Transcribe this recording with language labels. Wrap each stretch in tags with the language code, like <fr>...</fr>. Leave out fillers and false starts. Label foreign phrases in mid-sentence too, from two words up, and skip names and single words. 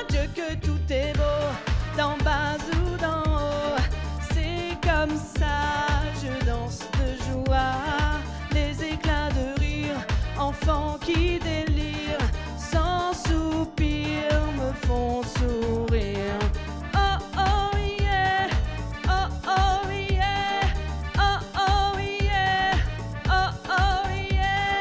<fr>Dieu que tout est beau, d'en bas ou d'en haut. C'est comme ça, je danse de joie. Les éclats de rire, enfants qui délirent, sans soupir me font sourire.</fr> <en>Oh oh yeah, oh oh yeah, oh oh yeah, oh oh yeah,</en>